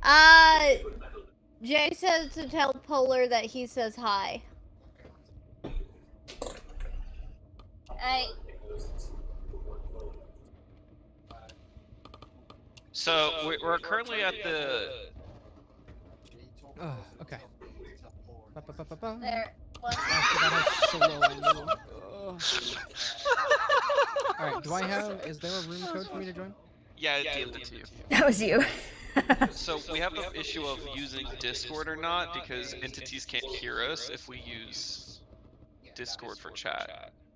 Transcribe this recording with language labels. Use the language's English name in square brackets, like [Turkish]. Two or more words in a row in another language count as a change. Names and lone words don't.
[English] Jay says to tell Polar that he says hi. Hey. So we're currently at the. Okay. Ba-ba-ba-ba-ba. There. What? I forgot how slow I move. Alright, do I have... Is there a room code for me to join? Yeah, I DM'd it to you. That was you. So we have the issue of using Discord or not because entities can't hear us if we use Discord for chat.